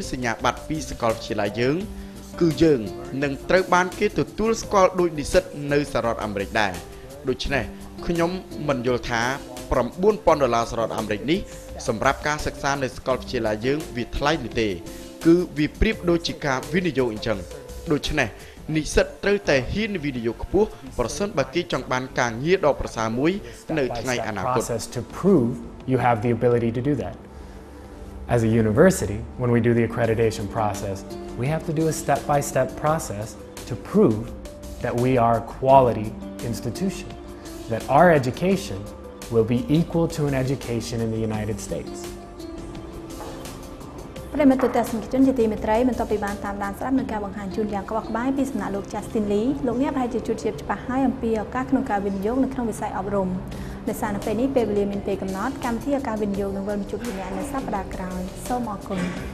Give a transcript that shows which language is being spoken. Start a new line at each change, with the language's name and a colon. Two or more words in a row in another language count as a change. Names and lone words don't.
Khmer: សញ្ញាបត្រពីសាកលវិទ្យាល័យយើងគឺយើងនឹងត្រូវបានគេទទួលស្គាល់ដោយនិស្សិតនៅសហរដ្ឋអាមេរិកដែរដូច្នេះខ្ញុំមិនយល់ថា$9,000សហរដ្ឋអាមេរិកនេះសម្រាប់ការសិក្សានៅសាកលវិទ្យាល័យយើងវាថ្លៃនោះទេគឺវាប្រៀបដូចជាការវិនិយោគអញ្ចឹងដូច្នេះនិស្សិតត្រូវតែហ៊ានវិនិយោគខ្ពស់ប្រសិនបើគេចង់បានការងារដ៏ប្រសើរមួយនៅថ្ងៃអនាគត
English: to prove you have the ability to do that. As a university, when we do the accreditation process, we have to do a step-by-step process to prove that we are a quality institution, that our education will be equal to an education in the United States.
Khmer: ប្រិមត្តទស្សនិកជនជាទីមេត្រីបន្ទាប់ពីបានតាមដានស្ដាប់នឹងការបង្ហាញជូនយ៉ាងក្បោះក្បាយពីសំណាក់លោក Justin Lee លោកអ្នកប្រហែលជាជួបជៀបច្បាស់ហើយអំពីឱកាសក្នុងការវិនិយោគនៅក្នុងវិស័យអប់រំដោយសារនៅពេលនេះពេលវេលាមានពេលកំណត់កម្មវិធីឱកាសវិនិយោគនឹងវិលមកជួបលោកអ្នកនៅសប្តាហ៍ក្រោយសូមអរគុណ